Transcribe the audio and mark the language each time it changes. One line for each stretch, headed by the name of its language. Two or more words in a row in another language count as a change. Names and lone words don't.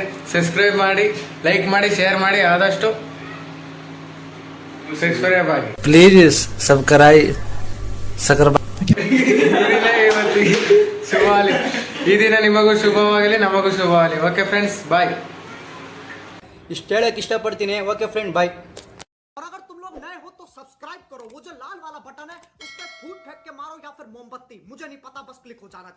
Kannada: ಸಬ್ಸ್ಕ್ರೈಬ್ ಮಾಡಿ, ಲೈಕ್ ಮಾಡಿ, ಶೇರ್ ಮಾಡಿ, ಆದಷ್ಟು ಸಬ್ಸ್ಕ್ರೈಬ್ ಆಗಿ
English: please subscribe
Kannada: ಇವತ್ತಿಗೆ ಶುಭವಾಗಲಿ. ಈ ದಿನ ನಿಮಗೂ ಶುಭವಾಗಲಿ, ನಮಗೂ ಶುಭವಾಗಲಿ.
English: okay friends, bye.
Kannada: ಇಷ್ಟು ಹೇಳಕ್ ಇಷ್ಟಪಡ್ತೀನಿ.
English: okay friend, bye.
Hindi: और अगर तुम लोग नए हो तो सब्सक्राइब करो, वो जो लाल वाला बटन है उस पर फूट फेंक के मारो या फिर मोमबत्ती, मुझे नहीं पता, बस क्लिक हो जाना चाहिए.